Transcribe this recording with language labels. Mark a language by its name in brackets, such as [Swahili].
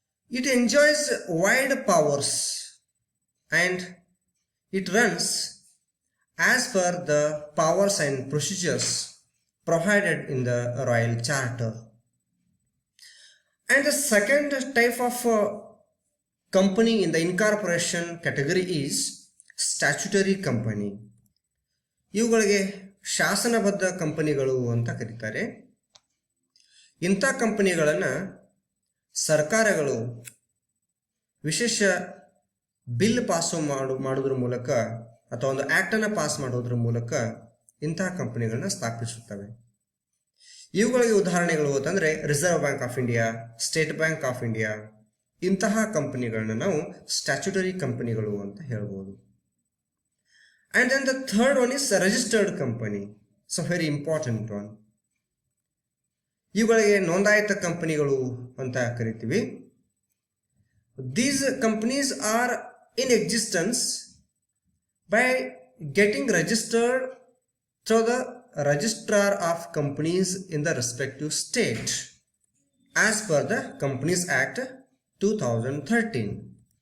[English] It enjoys wide powers and it runs as per the powers and procedures provided in the royal charter. And the second type of company in the incorporation category is statutory company. [Kannada] ಇವುಗಳಿಗೆ ಶಾಸನಬದ್ಧ ಕಂಪನಿಗಳು ಅಂತ ಕರೀತಾರೆ. ಇಂಥ ಕಂಪನಿಗಳನ್ನು ಸರ್ಕಾರಗಳು ವಿಶೇಷ bill pass ಮಾಡೋದ್ರ ಮೂಲಕ ಅಥವಾ ಒಂದು ಆ್ಯಕ್ಟನ್ನು ಪಾಸ್ ಮಾಡೋದ್ರ ಮೂಲಕ ಇಂತಹ ಕಂಪನಿಗಳನ್ನ ಸ್ಥಾಪಿಸುತ್ತವೆ. ಇವುಗಳಿಗೆ ಉದಾಹರಣೆಗಳು ಅಂತಂದರೆ reserve bank of India, state bank of India, ಇಂತಹ ಕಂಪನಿಗಳನ್ನ ನಾವು ಸ್ಟ್ಯಾಚ್ಯುಟರಿ ಕಂಪನಿಗಳು ಅಂತ ಹೇಳ್ಬೋದು. [English] And then the third one is a registered company. It's a very important one. [Kannada] ಇವುಗಳಿಗೆ ನೋಂದಾಯಿತ ಕಂಪನಿಗಳು ಅಂತ ಕರಿತೀವಿ. [English] These companies are in existence by getting registered through the registrar of companies in the respective state as per the Companies Act 2013.